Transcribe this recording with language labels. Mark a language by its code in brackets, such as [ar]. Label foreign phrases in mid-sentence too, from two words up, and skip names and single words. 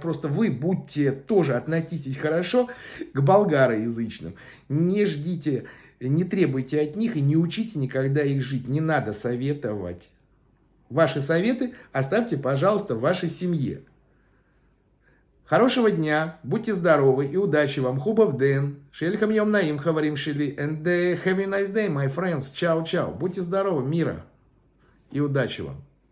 [ru] Просто вы тоже относитесь хорошо к болгароязычным. Не ждите, не требуйте от них и не учите никогда их жить. Не надо советовать. Ваши советы оставьте, пожалуйста, в вашей семье. Хорошего дня, будьте здоровы и удачи вам. [bg] Хубав ден. [he] שלכם יום נעים חברים שלי. [en] And have a nice day, my friends. [ru] Чао-чао. Будьте здоровы, мира и удачи вам.